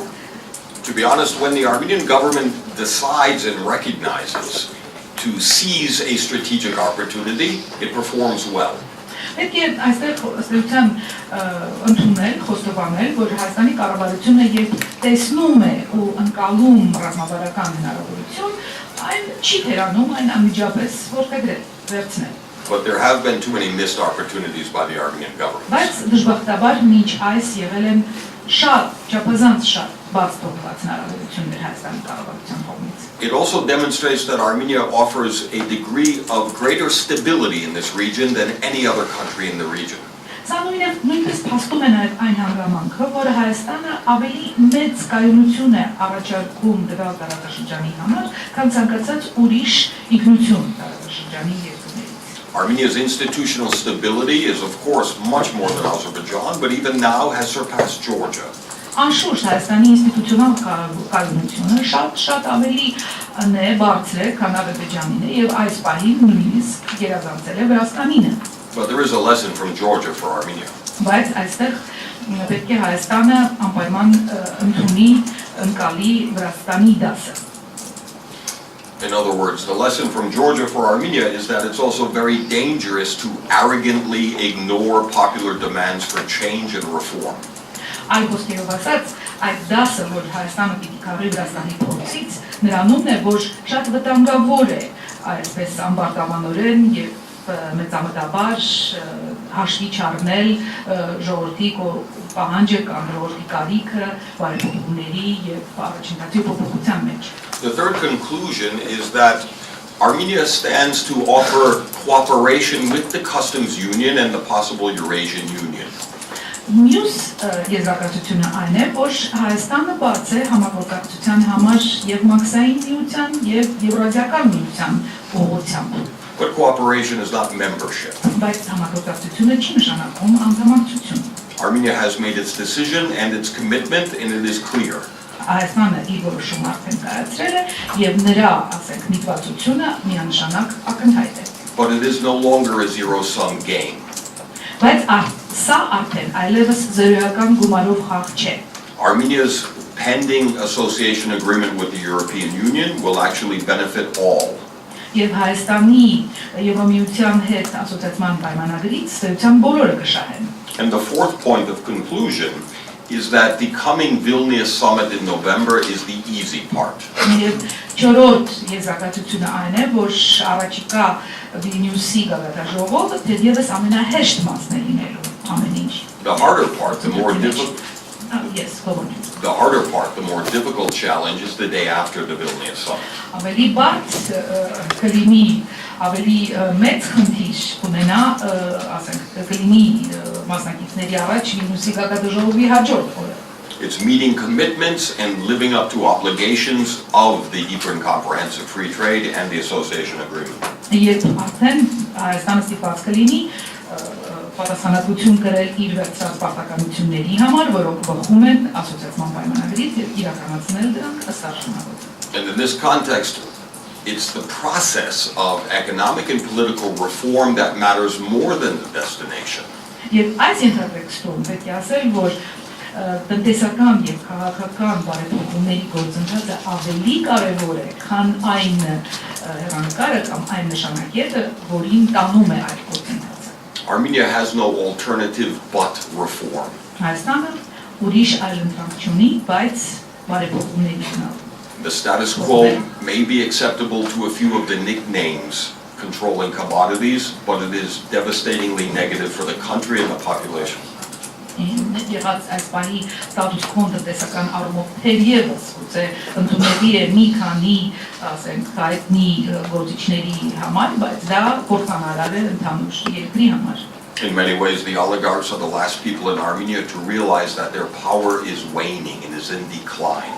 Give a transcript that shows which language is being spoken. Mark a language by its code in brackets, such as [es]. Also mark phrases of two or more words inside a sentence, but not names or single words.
[en] To be honest, when the Armenian government decides and recognizes to seize a strategic opportunity, it performs well. [hy] Պետք է այստեղ ըստեյության ընդունել, խոստովանել, որ Հայաստանի կառավարությունը երբ տեսնում է ու ընկալում ռազմավարական հնարավորություն, այն չի թերանում, այն անմիջապես որդեգրել, վերցնել։ [en] But there have been too many missed opportunities by the Armenian government. [hy] Բայց դժբախտաբար մինչ այս եղել են չափազանց շատ բաց թողված հնարավորություններ Հայաստանի կառավարության կողմից։ [en] It also demonstrates that Armenia offers a degree of greater stability in this region than any other country in the region. [hy] Սա նույնպես փաստում է նաև այն հանգամանքը, որ Հայաստանը ավելի մեծ կայունություն է առաջարկում դրա տարածաշրջանի համար, քան ցանկացած ուրիշ ինքնություն տարածաշրջանի երկրներից։ [en] Armenia's institutional stability is of course much more than Azerbaijan, but even now has surpassed Georgia. [hy] Անշուշտ Հայաստանի ինստիտուցիոնալ կայունությունը շատ ավելի բարձր է, քան Ադրբեջանին է եւ այս պահին նույնիսկ գերազանցել է Վրաստանինը։ [en] But there is a lesson from Georgia for Armenia. [hy] Բայց այստեղ պետք է Հայաստանը անպայման ընդունի ընկալի Վրաստանի դասը։ [en] In other words, the lesson from Georgia for Armenia is that it's also very dangerous to arrogantly ignore popular demands for change and reform. [hy] Այլ խոսքերով ասած, այդ դասը, որ Հայաստանը պիտի քաղի Վրաստանի փորձից, նրանում է, որ շատ վտանգավոր է այսպես ամբարտավանորեն եւ մեծամտաբար հաշվի չառնել ժողովրդի պահանջը կամ ժողովրդի կարիքը բարեփոխումների եւ առաջընթացի փոփոխության մեջ։ [en] The third conclusion is that Armenia stands to offer cooperation with the customs union and the possible Eurasian Union. [hy] Մյուս եզրակացությունը այն է, որ Հայաստանը բաց է համագործակցության համար եւ մաքսային միության եւ եվրազիական միության ուղղությամբ։ [en] But cooperation is not membership. [hy] Բայց համագործակցությունը չի նշանակում անդամակցություն։ [en] Armenia has made its decision and its commitment, and it is clear. [hy] Հայաստանը իր որոշումը արդեն կայացրել է եւ նրա, ասենք, նիստվածությունը միանշանակ ակնհայտ է։ [en] But it is no longer a zero-sum game. [hy] Բայց սա արդեն այլևս զրոյական գումարով խաղ չէ։ [en] Armenia's pending association agreement with the European Union will actually benefit all. [hy] Եվ Հայաստանի Եվրոմիության հետ ասոցացման պայմանագրից ստեյության բոլորը կշահեն։ [en] And the fourth point of conclusion is that the coming Vilnius summit in November is the easy part. [hy] Եվ չորրորդ եզրակացությունը այն է, որ առաջիկա Վիլնյուսի գագաթնաժողովը թերևս ամենահեշտ մասն է լինելու ամեն ինչ։ [en] The harder part, the more difficult challenge is the day after the Vilnius summit. [hy] Ավելի բարդ կլինի, ավելի մեծ խնդիր կունենա, ասենք, կլինի մասնակիցների առաջ Վիլնյուսի գագաթնաժողովի հաջորդ օրը։ [en] It's meeting commitments and living up to obligations of the Eastern Comprehensive Free Trade and the Association Agreement. [hy] Երբ արդեն Հայաստանը ստիպված կլինի պատասխանատվություն կրել իր վերցրած պարտականությունների համար, որոնք բխում են ասոցացման պայմանագրից եւ իրականացնել դրանք ըստ արժանավորության. [en] And in this context, it's the process of economic and political reform that matters more than the destination. [hy] Եվ այս ինտերտեքստում պետք է ասել, որ տնտեսական եւ քաղաքական բարեփոխումների գործընթացը ավելի կարեւոր է, քան այն հեռանկարը կամ այն նշանակետը, որին տանում է այդ գործընթացը. [en] Armenia has no alternative but reform. [hy] Հայաստանը ուրիշ այլընտրանք չունի, բայց բարեփոխումների գնալ. [en] The status quo may be acceptable to a few of the nicknames controlling commodities, but it is devastatingly negative for the country and the population. [hy] Եղած այս բանի ստատուս քոն տնտեսական առումով թերևս գուցե ընդունելի է մի քանի, ասենք, հայտնի գործիչների համար, բայց դա կործանարար է ընդհանուր երկրի համար. [en] In many ways, the oligarchs are the last people in Armenia to realize that their power is waning and is in decline.